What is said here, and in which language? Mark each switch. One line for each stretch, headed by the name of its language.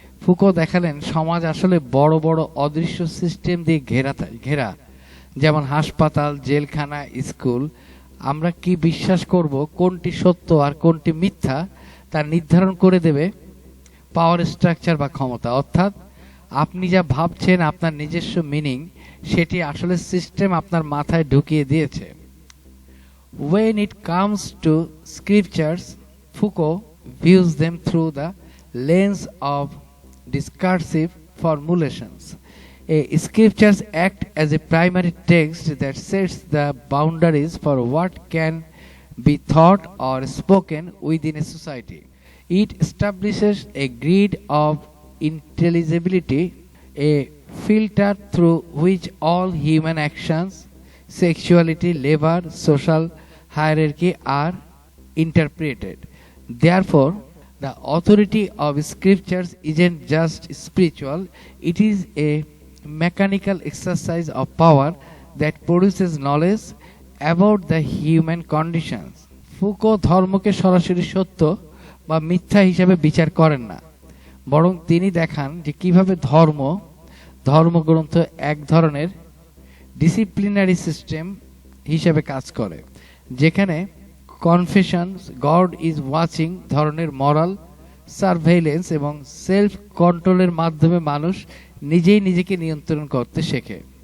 Bangla: Foucault দেখালেন সমাজ আসলে বড় বড় অদৃশ্য সিস্টেম দিয়ে ঘেরা, যেমন হাসপাতাল, জেলখানা, স্কুল। আমরা কি বিশ্বাস করব, কোনটি সত্য আর কোনটি মিথ্যা, তা নির্ধারণ করে দেবে পাওয়ার স্ট্রাকচার বা ক্ষমতা। অর্থাৎ আপনি যা ভাবছেন আপনার নিজস্ব মিনিং, সেটি আসলে সিস্টেম আপনার মাথায় ঢুকিয়ে দিয়েছে।
English: When it comes to scriptures, Foucault views them through the lens of discursive formulations. Scriptures act as a primary text that sets the boundaries for what can be thought or spoken within a society. It establishes a grid of intelligibility, a filter through which all human actions, sexuality, labor, social hierarchy are interpreted. Therefore, the authority of scriptures isn't just spiritual, it is a mechanical exercise of power that produces knowledge about the human conditions.
Bangla: Foucault ধর্মকে সরাসরি সত্য বা মিথ্যা হিসাবে বিচার করেন না, বরং তিনি দেখান যে কিভাবে ধর্মগ্রন্থ এক ধরনের ডিসিপ্লিনারি সিস্টেম হিসাবে কাজ করে, যেখানে কনফেশনস,
English: God is watching
Bangla: ধরনের মরাল সার্ভেইলেন্স এবং সেলফ কন্ট্রোলের মাধ্যমে মানুষ নিজেই নিজেকে নিয়ন্ত্রণ করতে শেখে।